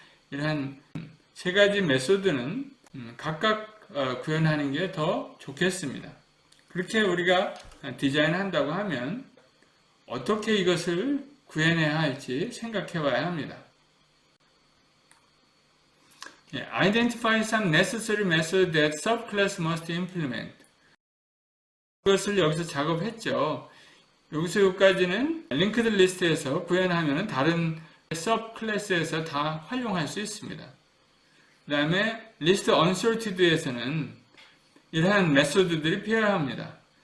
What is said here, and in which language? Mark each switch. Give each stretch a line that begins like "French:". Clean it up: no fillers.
Korean: 이러한 세 가지 메소드는 각각 구현하는 게 더 좋겠습니다. 그렇게 우리가 디자인한다고 하면 어떻게 이것을 구현해야 할지 생각해 봐야 합니다.
English: Identify some necessary methods that subclass must implement.
Korean: 그것을 여기서 작업했죠. 여기서 여기까지는 링크드 리스트에서 구현하면 다른 서브 클래스에서 다 활용할 수 있습니다. 그 다음에 리스트 언소티드에서는 이러한 메소드들이 필요합니다.